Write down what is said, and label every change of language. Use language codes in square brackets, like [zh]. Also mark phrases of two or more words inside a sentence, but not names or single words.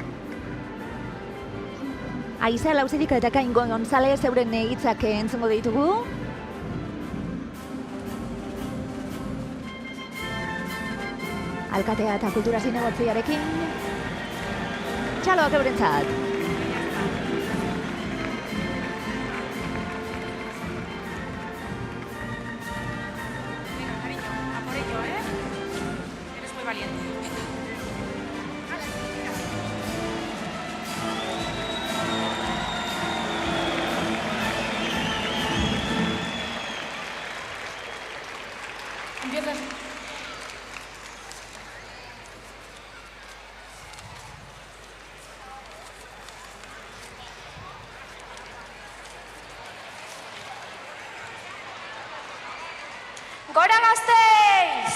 [eu] Aiza Lauzidik eta Kain González euren hitzak entzungo ditugu. Alkatea eta kultura zinegotziarekin. Txaloak eurentzat. [es] Venga, cariño, a por ello, Eres muy valiente. Empiezas. [eu] Gora Gasteiz!